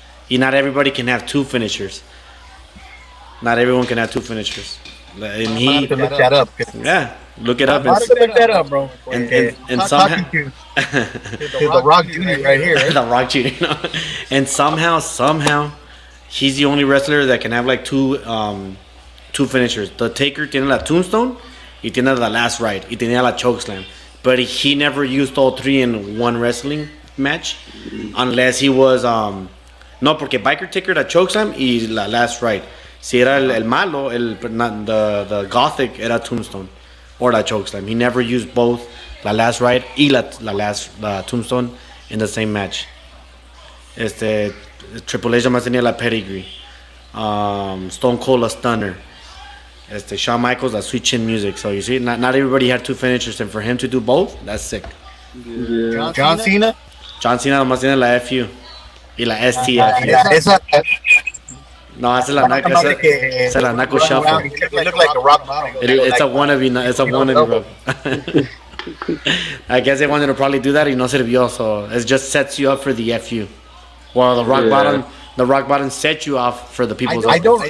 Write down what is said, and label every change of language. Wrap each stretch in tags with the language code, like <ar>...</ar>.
<en>Y not everybody can have two finishers. Not everyone can have two finishers. And he, I'm gonna look that up. Yeah, look it up. I'm gonna look that up, bro. And somehow, the Rock Jr. right here. Right? The Rock Jr. And somehow, he's the only wrestler that can have like two finishers.</en> <es>The Taker tiene la Tombstone y tiene la Last Ride y tiene la Chokeslam.</es> <en>But he never used all three in one wrestling match unless he was no,</en> <es>porque Biker Taker la Chokeslam y la Last Ride. Si era el malo,</es> <en>the Gothic era Tombstone or la Chokeslam. He never used both la Last Ride y la Tombstone in the same match.</en> <es>Triple H más tenía la Pedigree. Stone Cold la Stunner. Shawn Michaels la Sweet Chin Music.</es> <en>So you see, not everybody had two finishers, and for him to do both, that's sick. Yeah. John Cena.</en> <es>John Cena nomás tiene la FU y la STF. Esa. No, esa es la Knuckle Shuffle.</es> <en>It looked like a rock bottom. It's a wannabe. It's a wannabe rub. I guess they wanted to probably do that</en> <es>y no sirvió,</es> <en>so it just sets you up for the FU. Well, the rock bottom set you off for the people's elbow.</en>